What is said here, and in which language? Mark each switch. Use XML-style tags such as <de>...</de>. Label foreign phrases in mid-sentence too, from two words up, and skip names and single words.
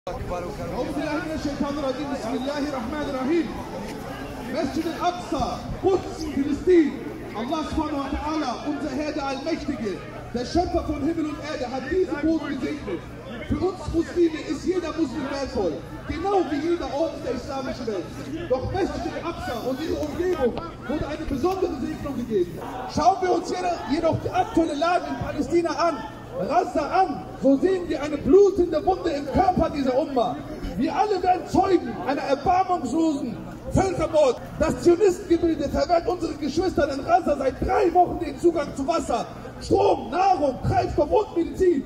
<ar>بسم الله الرحمن الرحيم. Masjid al-Aqsa, Quds, Philistin. الله سبحانه وتعالى,</ar> <de>unser Herr der Allmächtige, der Schöpfer von Himmel und Erde, hat diesen Boden gesegnet. Für uns Muslime ist jeder Muslim wertvoll, genau wie jeder Ort der islamischen Welt. Doch Masjid al-Aqsa und ihre Umgebung wurde eine besondere Segnung gegeben. Schauen wir uns jedoch die aktuelle Lage in Palästina an, Gaza an, so sehen wir eine blutende Wunde im Körper dieser Umma. Wir alle werden Zeugen einer erbarmungslosen Völkermord. Das Zionistengebilde verwehrt unseren Geschwistern in Gaza seit 3 Wochen den Zugang zu Wasser, Strom, Nahrung, Treibstoff und Medizin.</de>